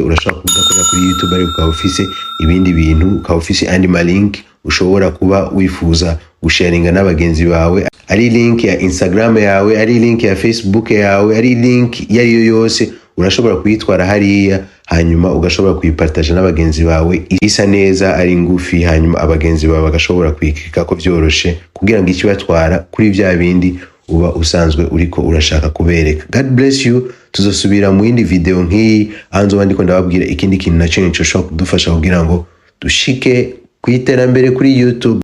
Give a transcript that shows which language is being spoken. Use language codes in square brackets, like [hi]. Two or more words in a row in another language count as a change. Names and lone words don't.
[rn] Urashobora kudakorera kuri YouTube ari ukaba ufise ibindi bintu, ukaba ufise andi link ushobora kuba wifuza gusharinga n'abagenzi bawe, ari link ya Instagram yawe, ari link ya Facebook yawe, ari link yariyo yose urashobora kuyitwara hariya, hanyuma ugashobora kuyipartaja n'abagenzi bawe isa neza ari ngufi, hanyuma abagenzi bawe bagashobora kuyikika ko vyoroshe kugira ngo ikibatwara kuri vya bindi uba usanzwe uriko urashaka kubereka. [en] God bless you. [rn] Tuzosubira mu yindi video nk'iyi anzo bandiko ndababwira ikindi kintu naco nico shobora kudufasha kugira ngo dushike kwiterambere kuri YouTube.